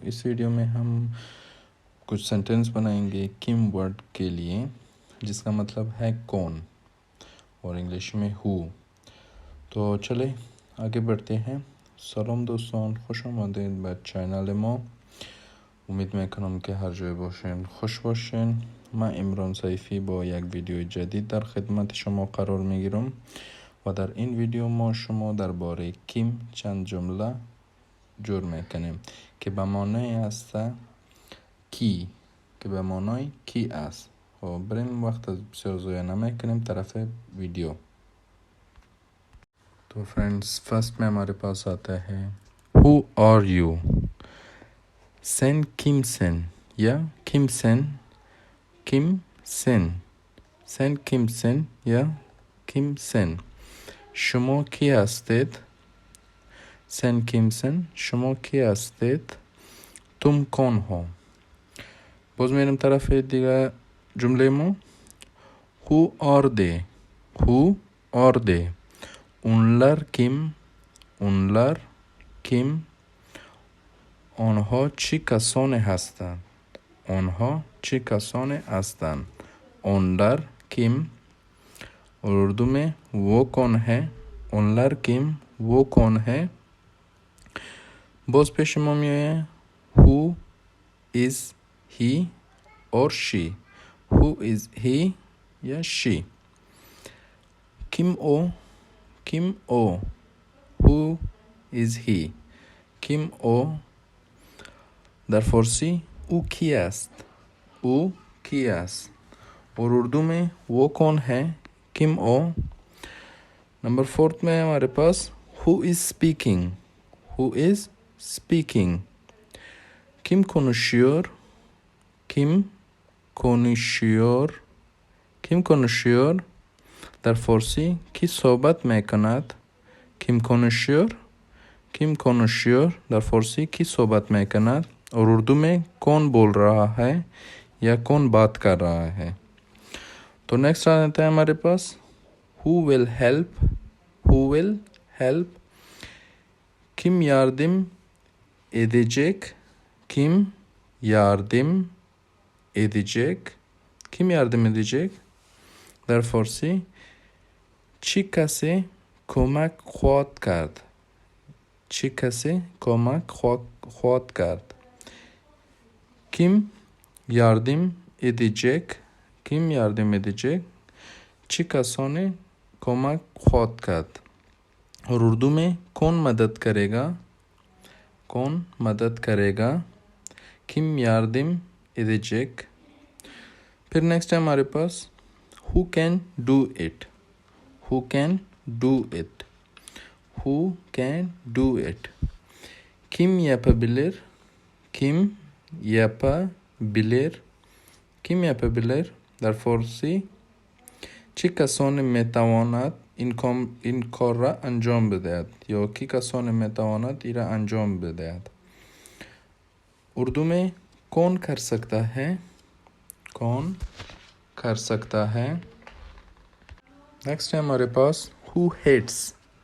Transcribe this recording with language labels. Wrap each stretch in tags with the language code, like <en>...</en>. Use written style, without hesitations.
<hi>इस वीडियो में हम कुछ सेंटेंस बनाएंगे किम वर्ड के लिए, जिसका मतलब है कौन और इंग्लिश में हु। तो चले आगे बढ़ते हैं। सलाम दोस्तों,</hi> <fa>खुश आमदीद बे चैनल मा। उम्मीद میکنم که هر جای باشین خوش باشین. من امران سیفی با یک ویدیو جدید در خدمت شما قرار میگیرم و در این ویدیو ما شما درباره کیم چند جمله جور میکنیم که به معنای است کی، که به معنای کی است. خب بریم وقت از بسیار ضایع نمیکنیم طرف ویدیو.</fa> <hi>तो फ्रेंड्स, फर्स्ट में हमारे पास आता है</hi> <en>Who are you.</en> <tr>Sen kimsin ya kimsin, kimsin. Sen kimsin ya kimsin.</tr> <fa>شما کی هستید؟</fa> <tr>Sen kimsin?</tr> <fa>شما کی هستید؟</fa> <hi>तुम कौन हो?</hi> <fa>باز میریم طرف دیگه جمله ما.</fa> <en>Who are they? Who are they?</en> <tr>Onlar kim? Onlar kim?</tr> <fa>آنها چی کسانی هستند؟ آنها چی کسانی هستند؟</fa> <tr>onlar kim?</tr> <hi>और उर्दू में वो कौन है?</hi> <tr>onlar kim?</tr> <hi>वो कौन है? बोस पेश में है</hi> <en>who is he or she. who is he या she.</en> <tr>kim o? kim o?</tr> <en>who is he?</en> <tr>kim o</tr> <fa>در فارسی او کی است؟ او کی است.</fa> <hi>और उर्दू में वो कौन है?</hi> <tr>किम ओ.</tr> <hi>नंबर 4 में हमारे पास</hi> <en>who is speaking. who is speaking.</en> <tr>kim konuşuyor? kim konuşuyor? kim konuşuyor</tr> <fa>در فارسی کی صحبت میکند؟</fa> <tr>kim konuşuyor? kim konuşuyor</tr> <fa>در فارسی کی صحبت میکند.</fa> <hi>और उर्दू में कौन बोल रहा है या कौन बात कर रहा है. तो नेक्स्ट आ जाता है हमारे पास</hi> <en>who will help. who will help.</en> <tr>kim yardım edecek? kim yardım edecek? kim yardım edecek</tr> <fa>در فارسی چی کسی کمک خواهد کرد؟ چی کسی کمک خواهد کرد.</fa> <tr>kim yardım edecek? kim yardım edecek</tr> <fa>چی کسانی کمک خواهد کرد.</fa> <hi>और उर्दू में कौन मदद करेगा? कौन मदद करेगा</hi> <tr>kim yardım edecek.</tr> <hi>फिर नेक्स्ट है हमारे पास</hi> <en>who can do it. who can do it. who can do it.</en> <tr>kim yapabilir? kim yapabilir? kim yapabilir</tr> <fa>در فارسی چی کسانی میتواند این کار را انجام بدهد یا کی کسانی میتواند این را انجام بدهد.</fa> <hi>اردو में कौन कर सकता है? कौन कर सकता है. नेक्स्ट है हमारे पास</hi> <en>who hates.</en>